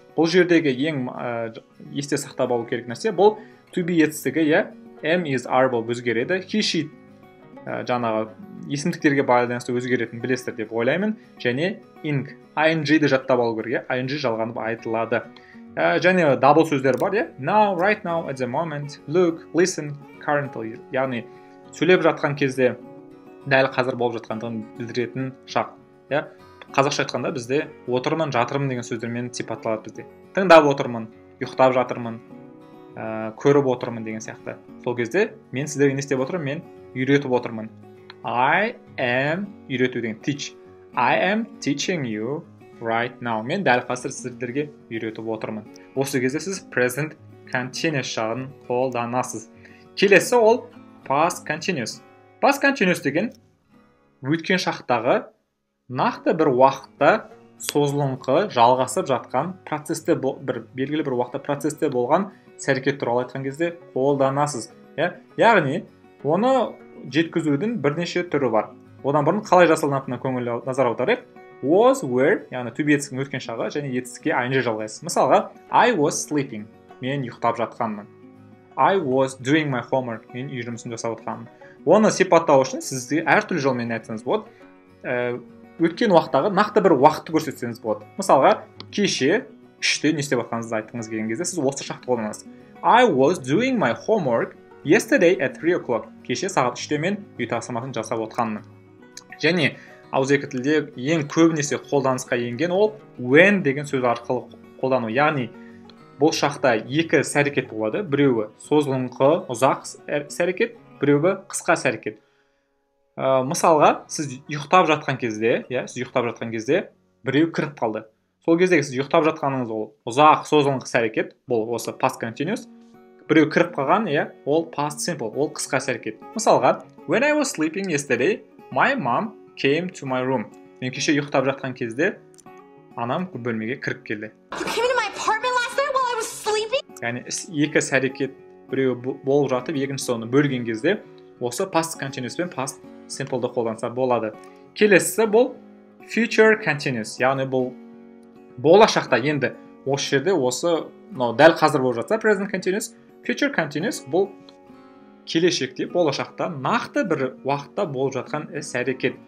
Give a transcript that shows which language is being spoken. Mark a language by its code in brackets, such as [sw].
[kk] Бұл жердегі ең есте сақтап алу керек нәрсе, бұл to be етістігі, am, is, are болып өзгереді. He, she жаңағы есімдіктерге байланысты өзгеретін білесіздер деп ойлаймын. Және ing-ді жаттап алу керек, ing жалғанып айтылады. Және double сөздер бар, [en] now, right now, at the moment, look, listen, currently. [kk] Яғни сөйлеп жатқан кезде дәл қазір болып жатқандығын білдіретін шақ. Қазақша айтқанда бізде отырмын, жатырмын деген сөздермен сипатталады бізде. Тыңдап отырмын, ұйықтап жатырмын, көріп отырмын деген сияқты. Сол кезде мен сіздерге не істеп отырмын? Мен үйретіп отырмын. [en] I am [kk] үйрету деген [en] teach. I am teaching you right now. [kk] Мен дәл қазір сіздерге үйретіп отырмын. Осы кезде сіз present continuous шағын қолданасыз. Келесі ол past continuous. Past continuous деген өткен шақтағы нақты бір уақытта созылыңқы жалғасып жатқан процесте бір белгілі бір уақытта процесте болған іс-әрекет туралы айтқан кезде қолданасыз. Яғни оны жеткізудің бірнеше түрі бар. Одан бұрын қалай жасалынатынына көңіл назар аударайық. Was, were, яғни to be етістіктің өткен шағы және етістікке ing жалғайсыз. [en] Мысалға, I was sleeping. [kk] Мен ұйықтап жатқанмын. [en] I was doing my homework. [kk] Мен үй жұмысын жасап жатқанмын. Оны сипаттау үшін сізге әртүрлі жолмен айтсаңыз болады. Өткен уақыттағы нақты бір уақытты көрсетсеңіз болады. Мысалға, кеше үште не істеп жатқаныңызды айтқыңыз келген кезде сіз осы шақты қолданасыз. [en] I was doing my homework yesterday at 3 o'clock. [kk] Кеше сағат 3-те мен үй тапсырмасын жасап отқанмын. Және ауызекі тілде ең көбінесе қолданысқа енген ол when деген сөз арқылы қолдану. Яғни бұл шақта екі іс-әрекет болады. Біреуі созылыңқы, ұзақ іс-әрекет, біреуі қысқа іс-әрекет. Мысалға, сіз ұйықтап жатқан кезде, біреу кіріп қалды. Сол кездегі сіз ұйықтап жатқаныңыз ол ұзақ созылыңқы іс-әрекет, бұл осы past continuous. Біреу кіріп қалған, ол past simple, ол қысқа іс-әрекет. [en] Мысалға, when I was sleeping yesterday, my mom came to my room. [kk] Мен кеше ұйықтап жатқан кезде анам бөлмеге кіріп келді. [en] You came into my apartment last night while I was sleeping? [kk] Яғни екі іс-әрекет біреуі болып жатып, екіншісі оны бөлген кезде осы past continuous пен past simple'ды қолданса болады. Келесі бұл future continuous, яғни бұл болашақта енді осы жерде дәл қазір болып жатса present continuous, future continuous бұл келешекте болашақта нақты бір уақытта болып жатқан іс-әрекет.